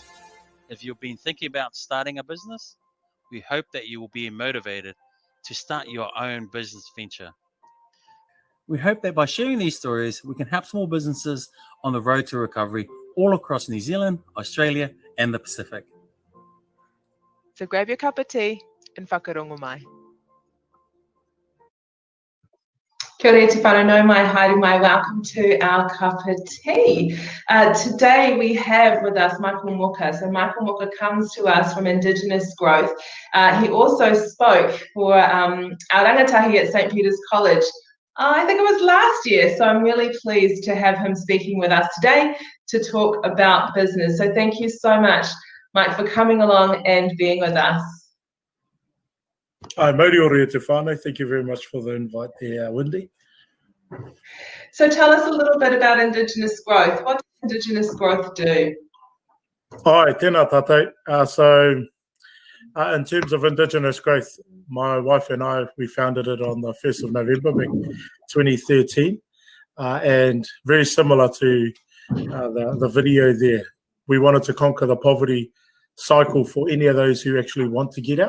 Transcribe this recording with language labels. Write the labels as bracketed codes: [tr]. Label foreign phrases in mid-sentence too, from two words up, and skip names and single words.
[en] If you've been thinking about starting a business, we hope that you will be motivated to start your own business venture. We hope that by sharing these stories, we can help small businesses on the road to recovery all across New Zealand, Australia, and the Pacific. So grab your cup of tea and [mi] whakarongo mai. Kia ora te whanau mai, haere mai, [en] welcome to our cup of tea. Today we have with us Michael Moka. So Michael Moka comes to us from Indigenous Growth. He also spoke for our rangatahi at St. Peter's College. I think it was last year, so I'm really pleased to have him speaking with us today to talk about business. So thank you so much, Mike, for coming along and being with us. [mi] Hi, Mauri ora te whānau. [en] Thank you very much for the invite there, Wendy. So tell us a little bit about Indigenous Growth. What does Indigenous Growth do? [mi] Hi, tēnā tātou. [en] In terms of Indigenous Growth, my wife and I, we founded it on the 1st of November, back 2013. And very similar to the video there, we wanted to conquer the poverty cycle for any of those who actually want to get out.